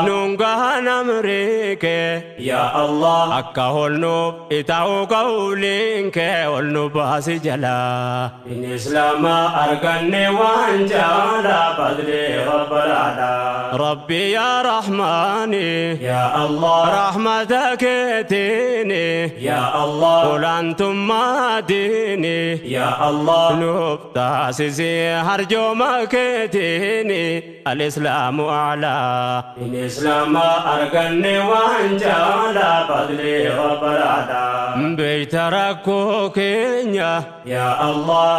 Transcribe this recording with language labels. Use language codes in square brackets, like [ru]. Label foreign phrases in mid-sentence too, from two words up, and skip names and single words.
[om] Nuun gahan amri kee. [ar] Ya Allah. [om] Akka holnuuf ita'u qawliin kee ol nu baasi jala. Inni Islaama arganne waan jaala [ar] fadli Rabbalaadha. [om] Rabbi [ar] yaa Rahmaani. Ya Allah. [om] Rahmata keetiini. [ar] Ya Allah. [om] Olaantummaa diini. [ar] Ya Allah. [om] Nuuf taasisi harjooma keetiini. [ar] Al-Islaamu a'laa. [om] Inni Islaama arganne waan jaala [ar] fadli Rabbalaadha. [om] Beeyta rakkoo keenya. [ar] Ya Allah.